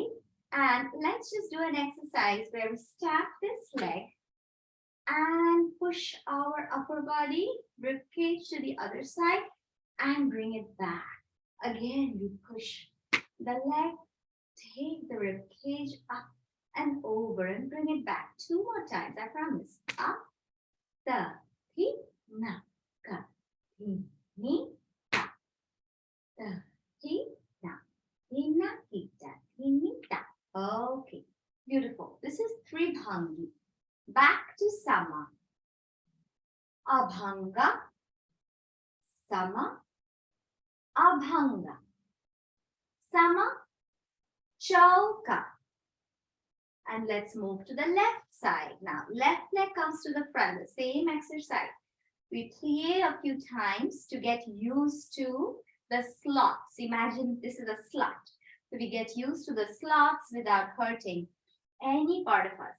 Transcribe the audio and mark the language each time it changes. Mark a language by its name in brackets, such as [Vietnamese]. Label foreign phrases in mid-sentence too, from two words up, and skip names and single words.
[English] And let's just do an exercise where we stack this leg and push our upper body, ribcage to the other side, and bring it back. Again, we push the leg, take the ribcage up and over and bring it back. 2 more times, I promise. Up, ta, thi, na, ka, thi, ni, ta, ta, thi, na, thi, na, thi, ta, thi, ni, ta. Okay, beautiful. This is tribhangi. Back to sama. [Sanskrit] Abhanga, sama, abhanga. Sama, chauka. [English] And let's move to the left side. Now, left leg comes to the front, the same exercise. We plie a few times to get used to the slots. Imagine this is a slot. So we get used to the slots without hurting any part of us.